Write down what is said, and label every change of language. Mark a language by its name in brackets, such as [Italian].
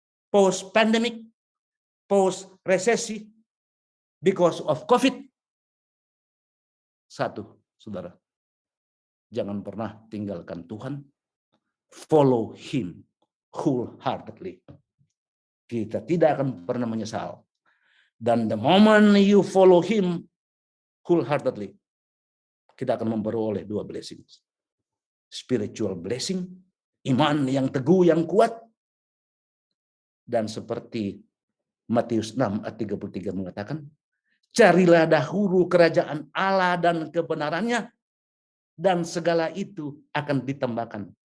[English] Post pandemic, post resesi, because of COVID. [Indonesian] Satu, saudara. Jangan pernah tinggalkan Tuhan. [English] Follow Him wholeheartedly. [Indonesian] Kita tidak akan pernah menyesal. [English] Dan the moment you follow Him wholeheartedly, [Indonesian] kita akan memperoleh dua [English] blessing. Spiritual blessing, [Indonesian] iman yang teguh, yang kuat. Dan seperti Matius 6 ayat 33 mengatakan, carilah dahulu kerajaan Allah dan kebenarannya, dan segala itu akan ditambahkan.